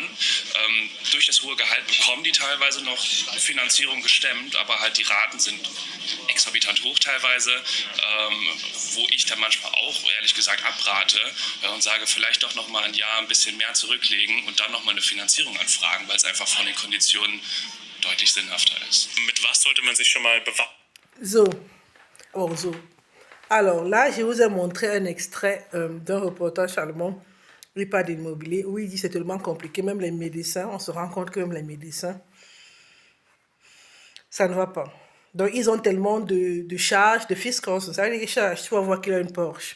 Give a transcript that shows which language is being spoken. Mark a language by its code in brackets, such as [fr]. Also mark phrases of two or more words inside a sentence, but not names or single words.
[de] Durch das hohe Gehalt bekommen die teilweise noch Finanzierung gestemmt, aber halt die Raten sind exorbitant hoch teilweise, wo ich dann manchmal auch ehrlich gesagt abrate und sage, vielleicht doch noch mal ein Jahr ein bisschen mehr zurücklegen und dann noch mal eine Finanzierung anfragen, weil es einfach von den Konditionen deutlich sinnhafter ist. Mit was sollte man sich schon mal bewaffnen? [fr] Alors là, je vous ai montré un extrait d'un reportage allemand. Il parle d'immobilier où il dit c'est tellement compliqué, même les médecins, on se rend compte que même les médecins, ça ne va pas. Donc ils ont tellement de charges, de fiscaux, ça veut dire que charges, tu vas voir qu'il a une Porsche.